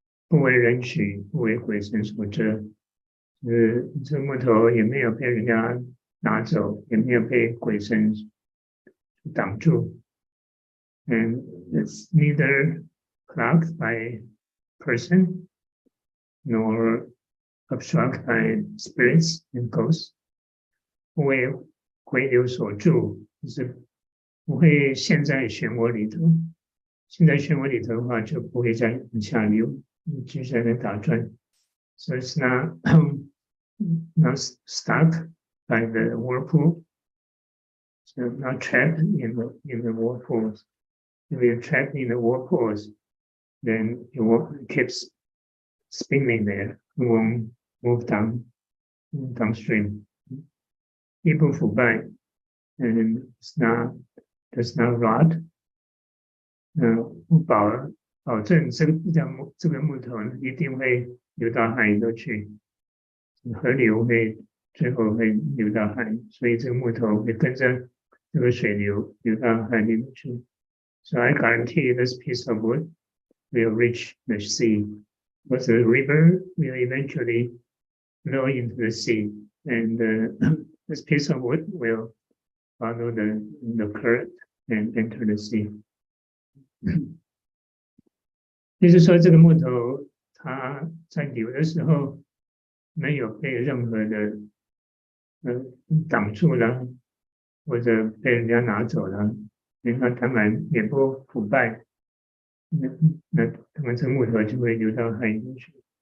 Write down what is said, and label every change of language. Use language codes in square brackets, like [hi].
[zh] 不为人取，不为鬼神所遮。这木头也没有被人家拿走，也没有被鬼神挡住。 [en] And it's neither blocked by person nor obstructed by spirits and ghosts. [zh] 不为回流所住，就是不会陷在漩涡里头。陷在漩涡里头的话，就不会再往下流。继续在那打转 [en] ，so it's not stuck by the whirlpool, so not trapped in the whirlpools. If you're trapped in the whirlpools, then it keeps spinning there, it won't move downstream. [zh] 亦不腐败 [en] and does not rot. [zh] 不保证这个木头呢一定会流到海里头去，河流最后会流到海，所以这个木头会跟着这个水流流到海里头去。 [en] So I guarantee this piece of wood will reach the sea, because the river will eventually flow into the sea, and this piece of wood will follow the current and enter the sea. [zh] 就是说，这个木头它在流的时候没有被任何的挡住了，或者被人家拿走了，那当然也不腐败，那当然这木头就会流到海里去。